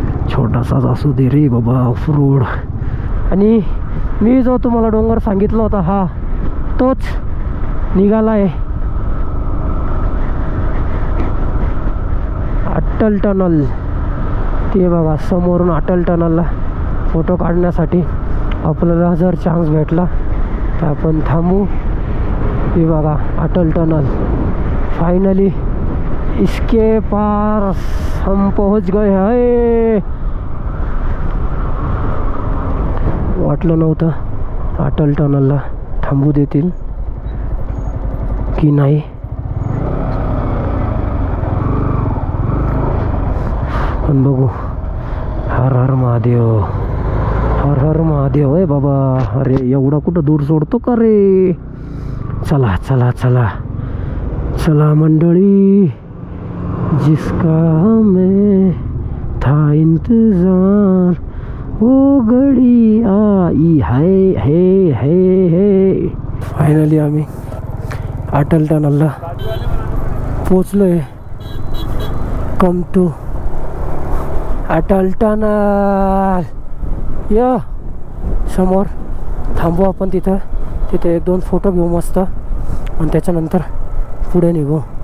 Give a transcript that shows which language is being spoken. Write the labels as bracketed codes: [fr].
[mr] छोटासाच असू दे रे बाबा ऑफरोड. आणि मी जो तुम्हाला डोंगर सांगितला होता हा तोच निघाला आहे, अटल टनल. ते बघा समोरून अटल टनलला फोटो काढण्यासाठी आपल्याला जर चान्स भेटला तर आपण थांबू. हे बघा अटल टनल. [hi] फाइनली इसके पार हम पहुंच गए हैं. [mr] वाटलं नव्हतं अटल टनलला थांबू देतील की नाही. पण बघू. हर हर महादेव, हर हर महादेव. आहे बाबा. अरे एवढा कुठं दूर सोडतो का रे. चला चला चला चला मंडळी, [hi] जिसका हमें था इंतजार वो घडी आई है. [mr] फायनली आम्ही Atal टनलला पोचलोय. [en] Come to Atal tunnel. [mr] या समोर थांबू आपण तिथे 1-2 फोटो घेऊ मस्त आणि त्याच्यानंतर पुढे निघू.